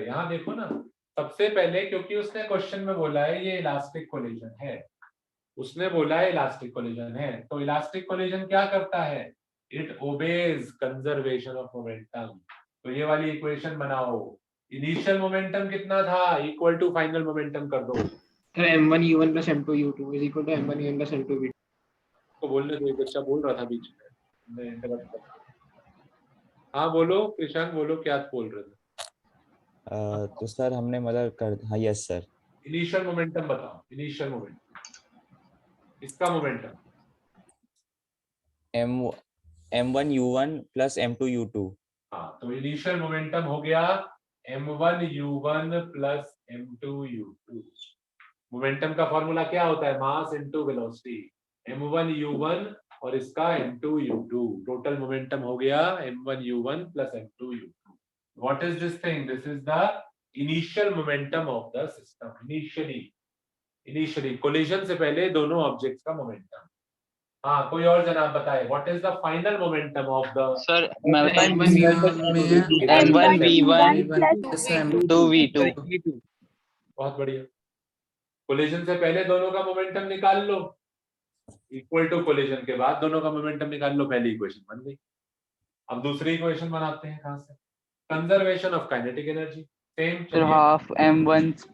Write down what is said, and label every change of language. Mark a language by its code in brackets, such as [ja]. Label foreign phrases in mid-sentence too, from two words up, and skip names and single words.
[hi] यहाँ देखो ना, सबसे पहले, क्योंकि उसने क्वेश्चन में बोला है ये [en] elastic collision [hi] है, उसने बोला है [en] elastic collision [hi] है, तो [en] elastic collision [hi] क्या करता है? [en] It obeys conservation of momentum. [hi] तो ये वाली इक्वेशन बनाओ, [en] initial momentum [hi] कितना था [en] equal to final momentum [hi] कर दो। [en] m1 u1 plus m2 u2 is equal to m1 u1 plus m2 v2। [hi] तो बोलने दो, एक बच्चा बोल रहा था बीच में, मैं इंटरप्ट कर रहा था। हाँ बोलो कृषांक, बोलो क्या बोल रहे थे? तो सर हमने मतलब कर, हाँ [en] yes sir. initial momentum [hi] बताओ, [en] initial momentum, [hi] इसका मोमेंटम। [en] m1 u1 plus m2 u2। [hi] हाँ, तो [en] initial momentum [hi] हो गया [en] m1 u1 plus m2 u2. [hi] मोमेंटम का फॉर्मूला क्या होता है? [en] mass into velocity. [hi] m1 u1 और इसका m2 u2, [en] total momentum [hi] हो गया [en] m1 u1 plus m2 u2. What is this thing? This is the initial momentum of the system. initially collision [hi] से पहले दोनों ऑब्जेक्ट्स का मोमेंटम। हाँ, कोई और जनाब बताए, [en] what is the final momentum of the? [hi] सर मैं बताऊं [en] m1 v1 plus m2 v2। [hi] बहुत बढ़िया। कोलिजन से पहले दोनों का मोमेंटम निकाल लो, [en] equal to collision [hi] के बाद दोनों का मोमेंटम निकाल लो, पहली इक्वेशन बन गई। अब दूसरी इक्वेशन बनाते हैं, कहां से? [en] conservation of kinetic energy. [hi] सेम। सर हाफ m1